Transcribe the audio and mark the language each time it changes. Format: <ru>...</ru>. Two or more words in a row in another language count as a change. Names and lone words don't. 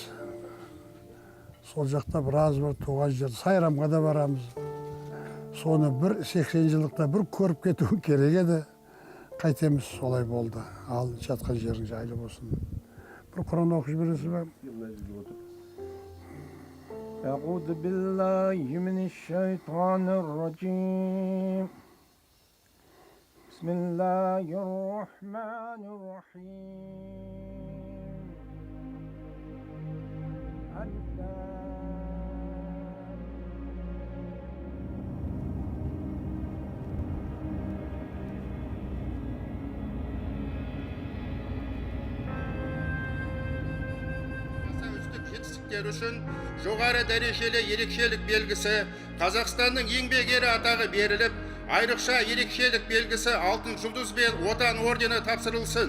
<kk>Сол жақта біраз бір туған жер, Сайрамға да барамыз. Соны 80 жылдықта бір көріп кету керек еді. Қайтеміз, солай болды. Ал жатқан жерің жайлы болсын. Бір Құран оқып жібересіз бе?</kk> <ar>أعوذ بالله من الشيطان الرجيم بسم الله الرحمن الرحيم ألف</ar> <kk>аса үздік жетістіктері үшін жоғары дәрежелі ерекшелік белгісі, Қазақстанның еңбек ері атағы беріліп, айрықша ерекшелік белгісі алтын жұлдыз бен отан ордені тапсырылсын.</kk>